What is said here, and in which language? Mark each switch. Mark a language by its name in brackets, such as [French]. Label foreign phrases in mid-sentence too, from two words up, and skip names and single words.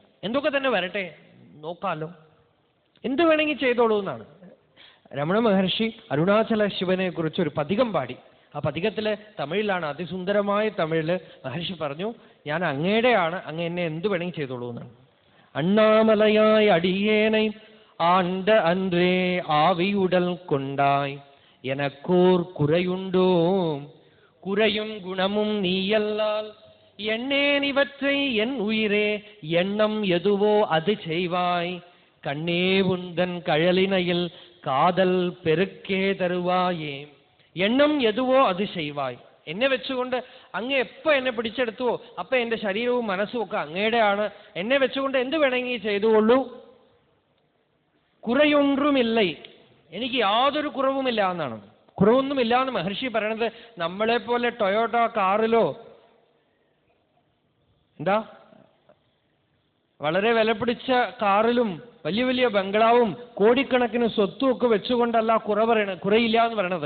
[Malayalam] എന്തൊക്കെ തന്നെ വരട്ടെ, നോക്കാലോ, എന്ത് വേണമെങ്കിൽ ചെയ്തോളൂ എന്നാണ്. രമണ മഹർഷി അരുണാചല ശിവനെ കുറിച്ച് ഒരു പതികം പാടി. ആ പതികത്തില് തമിഴിലാണ്, അതിസുന്ദരമായ തമിഴില് മഹർഷി പറഞ്ഞു, ഞാൻ അങ്ങയുടെയാണ്, അങ്ങ് എന്നെ എന്ത് വേണമെങ്കിൽ ചെയ്തോളൂ എന്നാണ്. [Tamil] അണ്ണാമലയായി അടിയേனை ஆண்ட அன்றே ஆவியுடல் கொண்டாய் எனக்கோர் குறையுண்டோ குறையும் குணமும் நீயல்லால் எண்ணேன் இவற்றை என் உயிரே எண்ணம் எதுவோ அது செய்வாய் கண்ணே உந்தன் கழலினையில் காதல் பெருக்கே தருவாயே. எண்ணம் எதுவோ அது செய்வாய். [Malayalam] എന്നെ വെച്ചുകൊണ്ട് അങ്ങ് എപ്പോ എന്നെ പിടിച്ചെടുത്തുവോ അപ്പൊ എന്റെ ശരീരവും മനസ്സും ഒക്കെ അങ്ങയുടെയാണ്. എന്നെ വെച്ചുകൊണ്ട് എന്ത് വേണമെങ്കിൽ ചെയ്തുകൊള്ളൂ. കുറയൊന്നുമില്ലേ, എനിക്ക് യാതൊരു കുറവുമില്ല എന്നാണ്. കുറവൊന്നുമില്ല എന്ന് മഹർഷി പറയണത് നമ്മളെ പോലെ ടൊയോട്ട കാറിലോ എന്താ വളരെ വിലപിടിച്ച കാറിലും വലിയ വലിയ ബംഗ്ലാവും കോടിക്കണക്കിന് സ്വത്തും ഒക്കെ വെച്ചുകൊണ്ടല്ല കുറയില്ല എന്ന് പറയണത്.